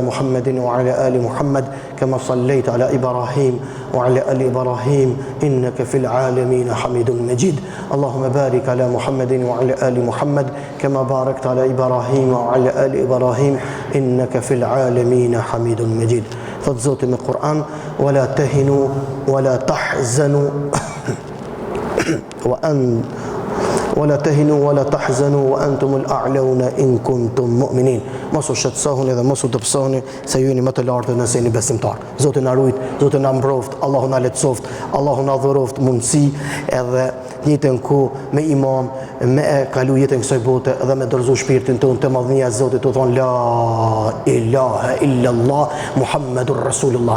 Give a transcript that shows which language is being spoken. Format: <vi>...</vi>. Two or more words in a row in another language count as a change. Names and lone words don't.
<ar>محمد وعلى آل محمد كما صليت على إبراهيم وعلى آل إبراهيم إنك في العالمين حميد مجيد اللهم بارك على محمد وعلى آل محمد كما باركت على إبراهيم وعلى آل إبراهيم إنك في العالمين حميد مجيد فضزوت من القرآن ولا تهنوا ولا تحزنوا ولا تهنوا ولا تحزنوا وأنتم الأعلون إن كنتم مؤمنين.</ar> <sq>Mos u shqetësohuni dhe mos u dobësoni se ju jeni më të lartë nëse jeni besimtar. Zoti na rujt, Zoti na mbroft, Allahu na lehtësoft, Allahu na dhuroft mundësi edhe jetën ku me iman, me kalu jetën kësaj bote dhe me dorëzu shpirtin tonë te madhnia e Zotit, të thon</sq> <ar>لا إله إلا الله محمد رسول الله.</ar>